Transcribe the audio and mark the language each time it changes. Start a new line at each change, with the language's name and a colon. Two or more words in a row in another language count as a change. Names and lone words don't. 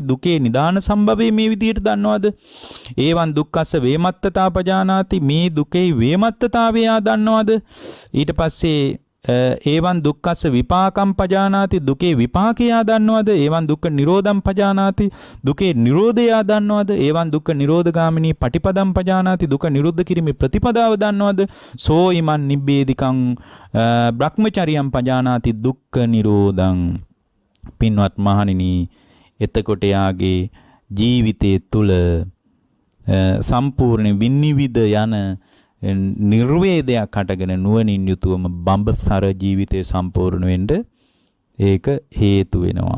Sinhala: දුකේ නිදාන සම්භවයේ මේ විදියට දන්නවද?
Pali: එවන් දුක්ඛස්ස වේමත්තතා පජානාති.
Sinhala: මේ දුකේ වේමත්තතාවය දන්නවද? ඊට පස්සේ
Pali: ඒවන් දුක්ඛස්ස විපාකම් පජානාති.
Sinhala: දුකේ විපාකය දන්නවද?
Pali: ඒවන් දුක්ඛ නිරෝධම් පජානාති.
Sinhala: දුකේ නිරෝධය දන්නවද?
Pali: ඒවන් දුක්ඛ නිරෝධගාමිනී පටිපදම් පජානාති.
Sinhala: දුක නිරුද්ධ කිරීමේ ප්‍රතිපදාව දන්නවද?
Pali: සෝ ඉමන් නිබ්බේධිකං බ්‍රහ්මචර්යම් පජානාති දුක්ඛ නිරෝධං.
Sinhala: පින්වත් මහණෙනි එතකොට යාගේ ජීවිතයේ තුල සම්පූර්ණ විනිවිද යන නිර්වේදයක් අටගෙන නුවණින් යුතුවම බඹසර ජීවිතය සම්පූර්ණ වෙන්න ඒක හේතු වෙනවා.